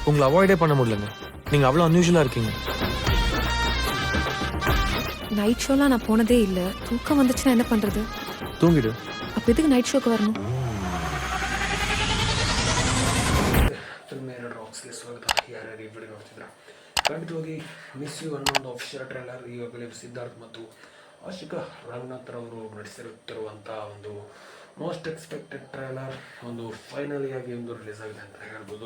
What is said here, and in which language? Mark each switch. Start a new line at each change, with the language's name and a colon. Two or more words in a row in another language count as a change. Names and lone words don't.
Tamil: உங்களை அவாய்டே பண்ண முடியலங்க. நீங்கள் அவ்வளோ அன்யூஷுவலாக இருக்கீங்க.
English: night show
Tamil: நான் போனதே இல்லை. தூக்கம் வந்துச்சுன்னா என்ன பண்ணுறது? தூங்கிடு. அப்போ எதுக்கு
English: night show
Tamil: வரணும்?
Kannada: ರಾಕ್ಸ್ಗೆ ಸ್ವಾಗತ. ಯಾರ್ಯಾರು ಈ ವಿಡಿಯೋ ನೋಡ್ತಿದ್ರ ಖಂಡಿತವಾಗಿ ಮಿಸ್ ಯು ಅನ್ನೋ ಒಂದು
English: official trailer
Kannada: ಈಗಾಗಲೇ ಸಿದ್ಧಾರ್ಥ್ ಮತ್ತು ಆಶಿಕಾ ರಂಗನಾಥ್ ಅವರು ನಡೆಸಿರುತ್ತಿರುವಂತಹ ಒಂದು
English: most expected trailer
Kannada: ಒಂದು ಫೈನಲಿ ಆಗಿ ಒಂದು ರಿಲೀಸ್ ಆಗಿದೆ ಅಂತ ಹೇಳ್ಬೋದು.